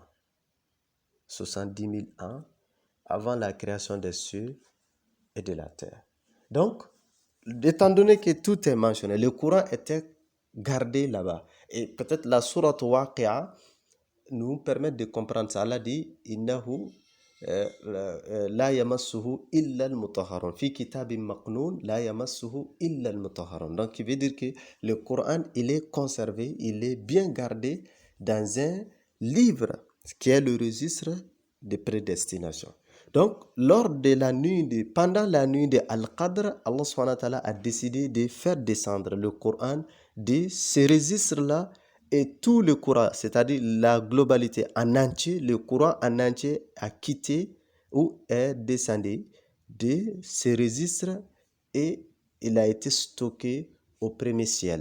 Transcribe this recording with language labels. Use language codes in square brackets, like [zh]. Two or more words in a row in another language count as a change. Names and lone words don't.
[fr] 70 000 ans avant la création des cieux et de la terre. Donc, étant donné que tout est mentionné, le Coran était gardé là-bas. Et peut-être la sourate Waqi'a nous permet de comprendre ça. [ar] Allah dit إنه لا يمسه إلا المطهرون في كتاب مكنون لا يمسه إلا المطهرون. [fr] Donc il veut dire que le Coran, il est conservé, il est bien gardé dans un livre qui est le registre de prédestination. Donc, pendant la nuit de Al-Qadr, [ar] الله سبحانه وتعالى [fr] a décidé de faire descendre le Coran de ce registre-là et tout le Coran, c'est-à-dire la globalité en entier, le Coran en entier a quitté ou est descendu de ce registre et il a été stocké au premier ciel.